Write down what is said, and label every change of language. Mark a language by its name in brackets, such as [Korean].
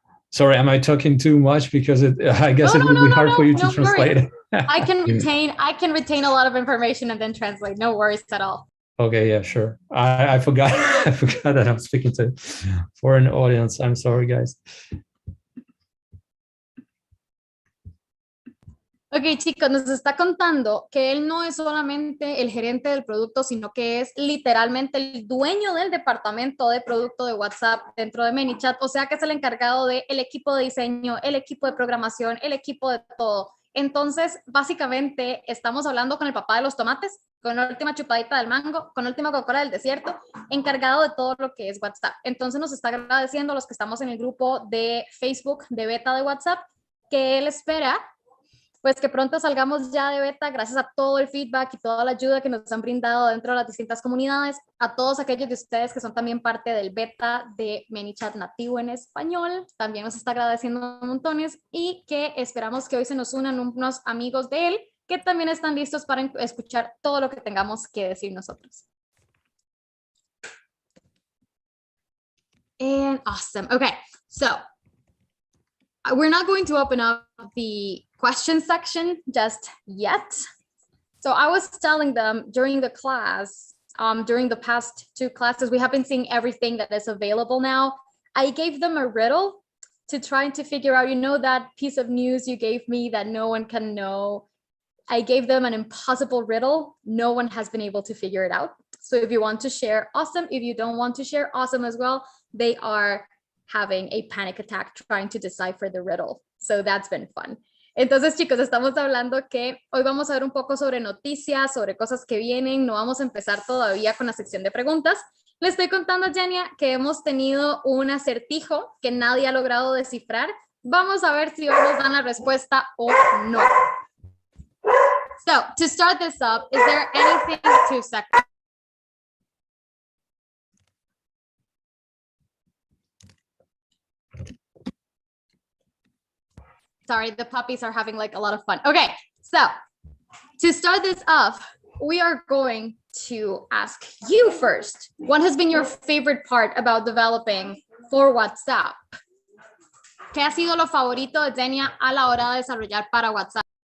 [English] Sorry, am I talking too much? Because I guess it will be hard for you to translate. I can retain a lot of information and then translate. No worries at all. Okay, yeah, sure. I forgot I forgot that I'm speaking to foreign audience. I'm sorry, guys. [Spanish] Ok, chicos, nos está contando que él no es solamente el gerente del producto, sino que es literalmente el dueño del departamento de producto de WhatsApp dentro de Manychat, o sea que es el encargado del equipo de diseño, el equipo de programación, el equipo de todo. Entonces, básicamente, estamos hablando con el papá de los tomates, con la última chupadita del mango, con la última Coca-Cola del desierto, encargado de todo lo que es WhatsApp. Entonces, nos está agradeciendo a los que estamos en el grupo de Facebook de beta de WhatsApp, que él espera pues que pronto salgamos ya de beta gracias a todo el feedback y toda la ayuda que nos han brindado dentro de las distintas comunidades, a todos aquellos de ustedes que son también parte del beta de Manychat nativo en español, también nos está agradeciendo montones y que esperamos que hoy se nos unan unos amigos de él que también están listos para escuchar todo lo que tengamos que decir nosotros. [English] And awesome. Okay, so we're not going to open up the question section just yet. So I was telling them during the class, during the past 2 classes, we have been seeing everything that is available now. I gave them a riddle to try to figure out, you know, that piece of news you gave me that no one can know. I gave them an impossible riddle. No one has been able to figure it out. So if you want to share, awesome. If you don't want to share, awesome as well. They are having a panic attack trying to decipher the riddle. So that's been fun. [Spanish] Entonces, chicos, estamos hablando que hoy vamos a ver un poco sobre noticias, sobre cosas que vienen. No vamos a empezar todavía con la sección de preguntas. Le estoy contando a Jenia que hemos tenido un acertijo que nadie ha logrado descifrar. Vamos a ver si hoy nos dan la respuesta o no. [English] So, to start this up, is there anything 2 seconds? Sorry, the puppies are having like a lot of fun. Okay, so to start this off, we are going to ask you first. What has been your favorite part about developing for WhatsApp? [Spanish] ¿Qué ha sido lo favorito de Zenia a la hora de desarrollar para WhatsApp?